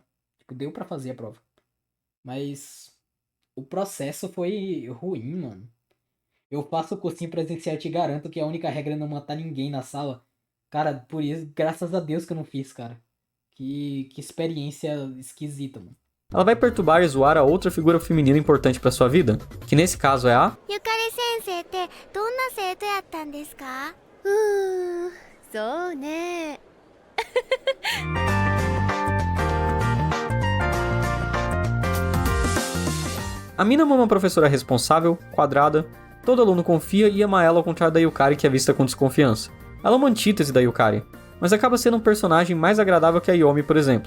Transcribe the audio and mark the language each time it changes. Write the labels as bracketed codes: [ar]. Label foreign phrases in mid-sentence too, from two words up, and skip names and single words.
[pt] Tipo, deu pra fazer a prova. Mas o processo foi ruim, mano. Eu faço cursinho presencial e te garanto que a única regra é não matar ninguém na sala. Cara, por isso, graças a Deus que eu não fiz, cara. Que experiência esquisita, mano. Ela vai perturbar e zoar a outra figura feminina importante pra sua vida, que nesse caso é a... [ja] ゆかり先生ってどんな生徒やったんですか？そうね。 [pt] A Minamo é uma professora responsável, quadrada, todo aluno confia e ama ela ao contrário da Yukari, que é vista com desconfiança. Ela é uma antítese da Yukari, mas acaba sendo um personagem mais agradável que a Yomi, por exemplo.